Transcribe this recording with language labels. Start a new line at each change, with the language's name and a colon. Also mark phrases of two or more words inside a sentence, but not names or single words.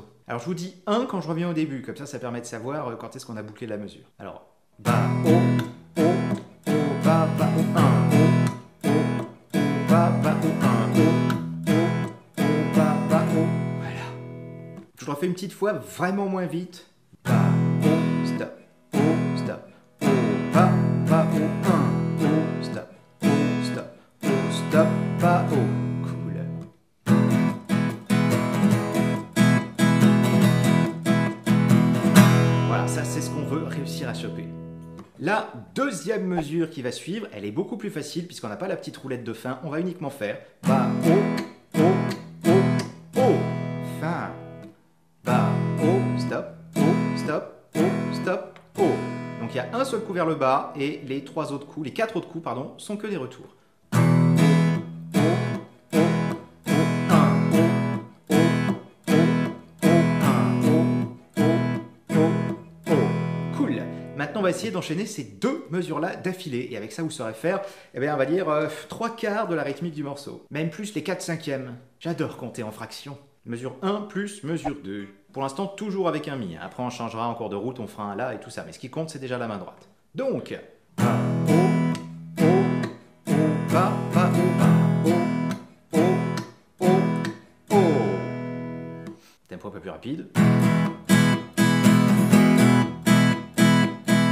French: Alors je vous dis 1 quand je reviens au début, comme ça permet de savoir quand est-ce qu'on a bouclé la mesure. Alors, Ba, O, O, O, Ba, Ba, O, 1. Je le refais une petite fois, vraiment moins vite. Ba, O, stop, O, stop, O, Ba, Ba, O, 1, O, stop, O, stop, O, stop, Ba, O. Cool. Voilà, ça c'est ce qu'on veut réussir à choper. La deuxième mesure qui va suivre, elle est beaucoup plus facile puisqu'on n'a pas la petite roulette de fin. On va uniquement faire Ba, O, O, O, O, Fa. Ba, O, stop, O, stop, O, stop, O. Donc il y a un seul coup vers le bas et les 4 autres coups, pardon, sont que des retours. Maintenant, on va essayer d'enchaîner ces 2 mesures-là d'affilée. Et avec ça, vous saurez faire, on va dire, 3 quarts de la rythmique du morceau. Même plus les 4/5. J'adore compter en fractions. Mesure 1 plus mesure 2. Pour l'instant, toujours avec un Mi. Après, on changera en cours de route, on fera un La et tout ça. Mais ce qui compte, c'est déjà la main droite. Donc, Ba, O, O, O, Ba, Ba, O, Ba, O, O, O, O. Tempo un peu plus rapide.